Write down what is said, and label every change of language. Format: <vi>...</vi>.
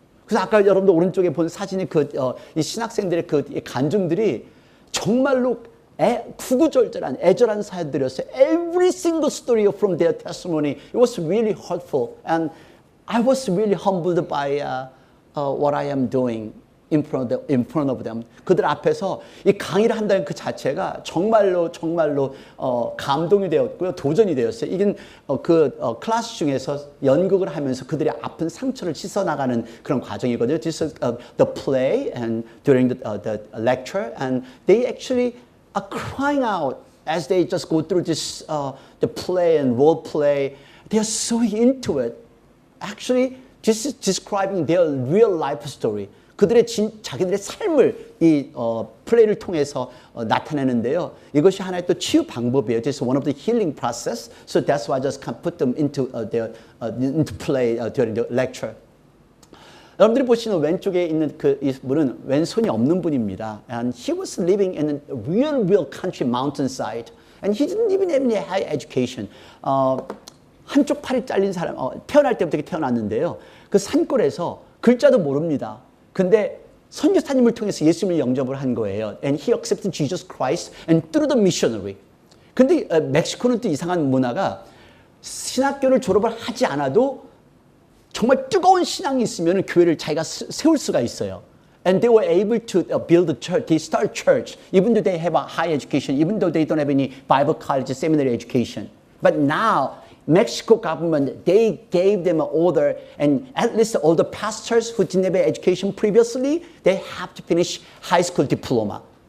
<ko>그래서 아까 여러분들 오른쪽에 본 사진이 이 신학생들의 그 간증들이 정말로 구구절절한 애절한 사연들이었어요.</ko> <en>Every single story from their testimony, it was really hurtful, and I was really humbled by what I am doing. in front of them.</en> <ko>그들 앞에서 이 강의를 한다는 그 자체가 정말로 감동이 되었고요. 도전이 되었어요. 이게 클래스 중에서 연극을 하면서 그들의 아픈 상처를 씻어나가는 그런 과정이거든요.</ko> <en>This is the play and during the lecture, and they actually are crying out as they just go through this the play and role play. They are so into it. Actually, this is describing their real life story.</en> <ko>그들의 자기들의 삶을 이 플레이를 통해서 나타내는데요. 이것이 하나의 또 치유 방법이에요.</ko> <en>This is one of the healing process. So that's why I just can't put them into into play during the lecture.</en> <ko>여러분들이 보시는 왼쪽에 있는 이 분은 왼손이 없는 분입니다.</ko> <en>And he was living in a real country mountainside. And he didn't even have any high education.</en> <ko>한쪽 팔이 잘린 사람, 태어날 때부터 태어났는데요. 그 산골에서 글자도 모릅니다. 근데 선교사님을 통해서 예수님을 영접을 한 거예요.</ko> <en>And he accepted Jesus Christ and through the missionary.</en> <ko>근데 멕시코는 또 이상한 문화가 신학교를 졸업을 하지 않아도 정말 뜨거운 신앙이 있으면 교회를 자기가 세울 수가 있어요.</ko> <en>And they were able to build a church. They start church, even though they have a high education, even though they don't have any Bible college, seminary education. But now, Mexico government, they gave them an order, and at least all the pastors who didn't have education previously, they have to finish high school diploma.</en>